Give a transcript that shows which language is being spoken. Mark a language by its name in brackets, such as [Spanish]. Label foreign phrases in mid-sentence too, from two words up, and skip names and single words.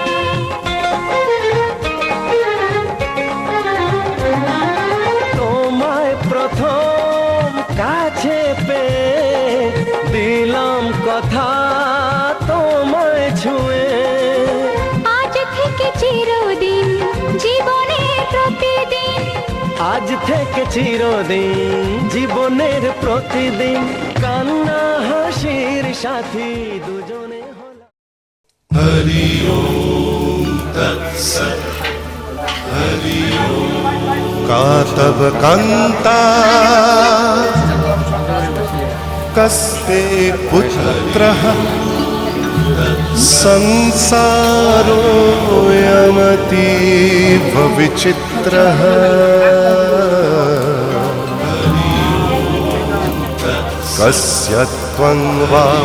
[Bangla] তোমায় প্রথম কাছে পেয়ে দিলাম কথা তোমায় ছুঁয়ে। আজ থেকে চিরদিন জীবনের প্রতিদিন, আজ থেকে চিরদিন জীবনের প্রতিদিন কান্না হাসির সাথী দুজনে হলাম। [Sanskrit] हरि ओम तत्सत् हरि ओम कातव कान्ता कस्ते पुत्रः संसारोऽयमतीव विचित्रः कस्य त्वं वा